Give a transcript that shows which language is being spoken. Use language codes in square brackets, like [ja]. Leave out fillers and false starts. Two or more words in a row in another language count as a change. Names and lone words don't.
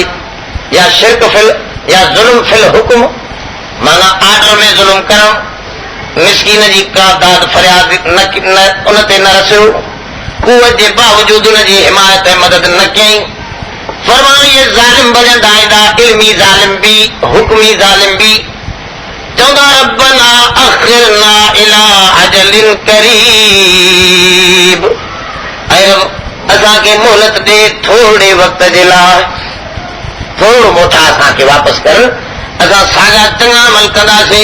[sd] या शिरक फिल या [ar] ظلم في الحكم [sd] माना आर्डर में ज़ुल्म करणु, मिस्कीन जी का दाद फरियाद उन ते न रसियो, कुवत जे बावजूदि उन जी हिमायत ऐं मदद न कयईं। फरमायो ये ज़ालिम भॼंदा ईंदा, इल्मी ज़ालिम बि हुक्मी ज़ालिम बि। चवंदा [ar] ربنا أخرنا إلى أجل قريب, [sd] असांखे मोहलत ॾे थोरे वक़्त जे लाइ, थोरो मोटा असांखे वापसि कर, असां साॻा चङा अमल कंदासीं।